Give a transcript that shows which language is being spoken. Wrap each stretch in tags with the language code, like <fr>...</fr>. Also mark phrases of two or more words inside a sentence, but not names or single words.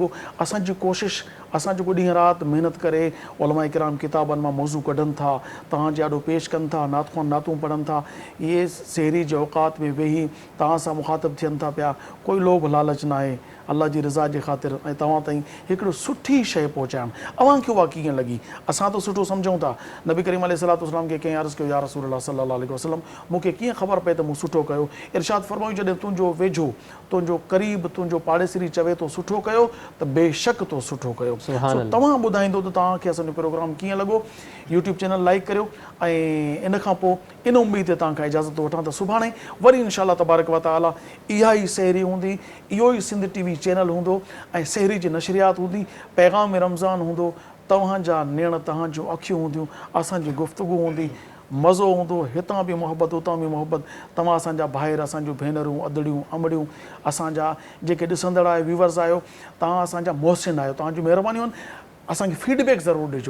<sd>असांजी कोशिशि, असां जेको ॾींहुं राति महिनत करे उलमा किराम किताबनि मां मौज़ू कढनि था, तव्हांजे ॾाढो पेश कनि था, नातख़ुआन नातूं पढ़नि था, इहे सहरी जे औक़ात में वेही तव्हां सां मुखातिब थियनि था पिया, कोई लोभ लालच न आहे, अल्लाह जी रज़ा जे ख़ातिर ऐं तव्हां ताईं हिकिड़ो सुठी शइ पहुचाइणु। अव्हांखे उहा कीअं लॻी, असां त सुठो सम्झूं था, नबी करीम अलैहिस्सलाम खे कंहिं अर्ज़ु कयो,</sd> <ar>يا رسول الله صلى الله عليه وسلم,</ar> <sd>मूंखे कीअं ख़बर पए त मूं सुठो कयो। इरशाद फरमायूं, जॾहिं तुंहिंजो वेझो, तुंहिंजो क़रीब, तुंहिंजो पाड़ेसरी चवे थो सुठो कयो त बेशक तो सुठो कयो। तव्हां ॿुधाईंदो त तव्हांखे असांजो प्रोग्राम कीअं लॻो। यूट्यूब चैनल लाइक करियो, ऐं इन खां पोइ इन उम्मीद ते तव्हां खां इजाज़त वठां त सुभाणे वरी</sd> <ar>إن شاء الله تبارك وتعالى</ar> <sd>इहा ई सहरी हूंदी, इहो ई सिंध टीवी चैनल हूंदो, ऐं सहरी जी नशरियात हूंदी, पैगाम रमज़ान हूंदो, तव्हांजा नेण, तव्हां जूं अखियूं हूंदियूं, असांजी गुफ़्तगू हूंदी, मज़ो हूंदो, हितां बि मोहबत उतां बि मोहबत, तव्हां असांजा भाइर, असांजूं भेनरूं, अदड़ियूं, अमड़ियूं, असांजा जेके ॾिसंदड़ आहियो, व्यूवर्स आहियो, तव्हां असांजा मोहसिन आहियो, तव्हांजूं महिरबानियूं आहिनि, असांखे फीडबैक ज़रूरु ॾिजो।</sd>